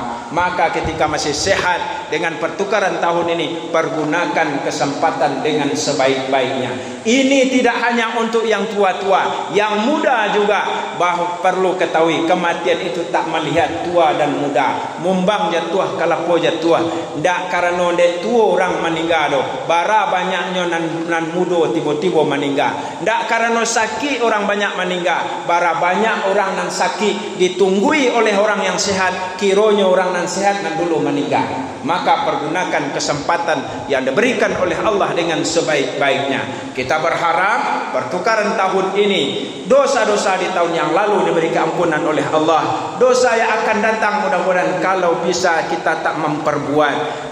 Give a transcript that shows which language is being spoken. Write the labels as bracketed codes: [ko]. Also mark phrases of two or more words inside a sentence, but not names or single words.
[id] Maka ketika masih sehat dengan pertukaran tahun ini, pergunakan kesempatan dengan sebaik-baiknya. Ini tidak hanya untuk yang tua-tua, yang muda juga bahwa perlu ketahui kematian itu tak melihat tua dan muda. [min] Mumbang jatuh kalapo jatuh. Ndak karena dek tua orang meninggal do. Bara banyaknya nan mudo tiba-tiba meninggal. Ndak karena sakit orang banyak meninggal. Bara banyak orang nan sakit [id] ditunggui oleh orang yang sehat. [min] Kironya orang nan sehat nan dulu meninggal. [id] Maka pergunakan kesempatan yang diberikan oleh Allah dengan sebaik-baiknya. Kita berharap pertukaran tahun ini, dosa-dosa di tahun yang lalu diberi keampunan oleh Allah. Dosa yang akan datang mudah-mudahan kalau bisa kita tak memperbuat.